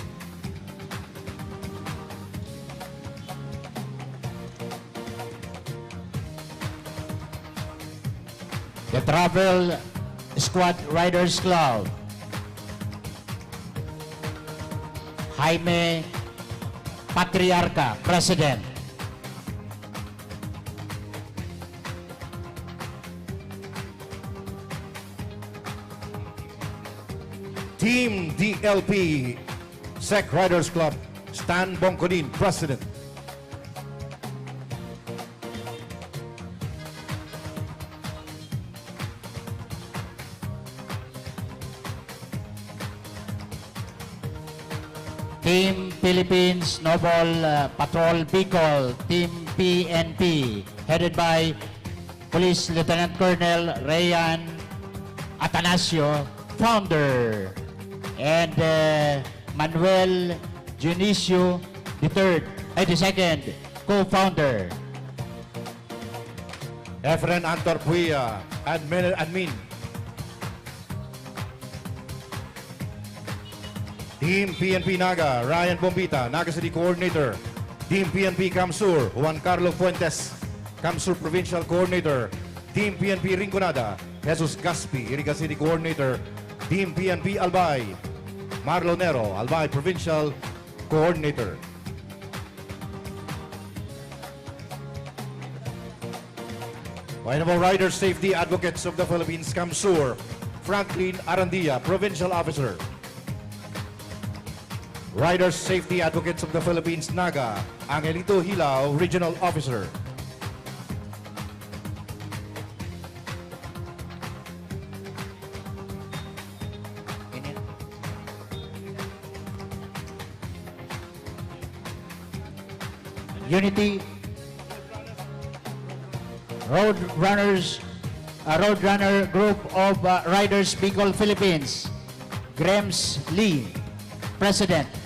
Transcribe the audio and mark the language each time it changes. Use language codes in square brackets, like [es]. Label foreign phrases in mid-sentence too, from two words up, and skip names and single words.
[en] The Travel Squad Riders Club, Jaime Patriarca, President. Team DLP, SEC Riders Club, Stan Bongkodin, President. Team Philippines Noble Patrol Bicol, Team PNP, headed by Police Lieutenant Colonel Rayan Atanasio, founder, and Manuel Junicio the second, co-founder. Efren Antorpuia, admin. Team PNP Naga, Ryan Bombita, Naga City Coordinator. Team PNP Kamsur, Juan Carlo Fuentes, Kamsur Provincial Coordinator. Team PNP Rinconada, Jesus Gaspi, Iriga City Coordinator. Team PNP Albay, Marlo Nero, Albay Provincial Coordinator. Honorable Rider Safety Advocates of the Philippines, Kamsur, Franklin Arandia, Provincial Officer. Riders Safety Advocates of the Philippines, Naga, Angelito Hilao, Regional Officer. Unity Roadrunner Group of Riders Bicol Philippines, Grems Lee, President.